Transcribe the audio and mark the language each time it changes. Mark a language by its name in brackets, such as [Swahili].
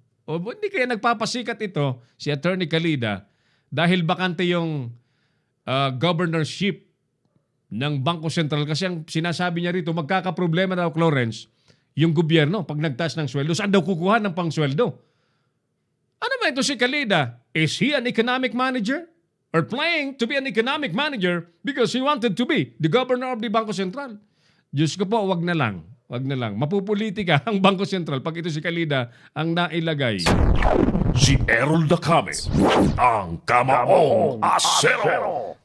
[Filipino] O hindi kaya nagpapasikat ito, si Attorney Calida, dahil bakante yung governorship ng Bangko Sentral. Kasi ang sinasabi niya rito, magkakaproblema daw, Clarence, yung gobyerno, pag nagtaas ng sweldo, saan daw kukuha ng pangsweldo? Ano ba ito si Calida? [English] Is he an economic manager? Or playing to be an economic manager because he wanted to be the governor of the Bangko Sentral? [Filipino] Diyos ko po, wag na lang. Wag na lang. Mapupolitika ang Bangko Sentral pag ito si Calida ang nailagay. Si Errol Dacame, ang Kamaong Asero.